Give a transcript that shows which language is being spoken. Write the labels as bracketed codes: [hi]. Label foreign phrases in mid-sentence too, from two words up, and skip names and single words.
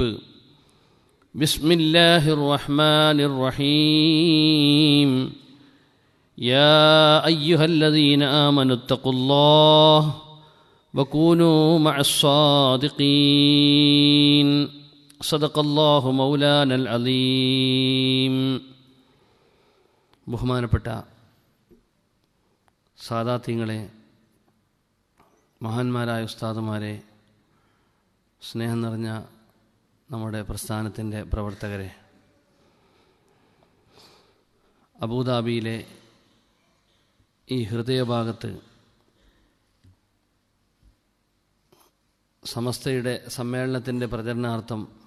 [ar] بسم الله الرحمن الرحيم. يا أيها الذين آمنوا اتقوا الله وكونوا مع الصادقين. صدق الله مولانا العظيم. [ml] ബഹുമാനപ്പെട്ട സാദാത്യങ്ങളെ, മഹാന്മാരായ ഉസ്താദുമാരെ, സ്നേഹം നിറഞ്ഞ നമ്മുടെ പ്രസ്ഥാനത്തിൻ്റെ പ്രവർത്തകരെ, അബൂദാബിയിലെ ഈ ഹൃദയഭാഗത്ത് സമസ്തയുടെ സമ്മേളനത്തിൻ്റെ പ്രചരണാർത്ഥം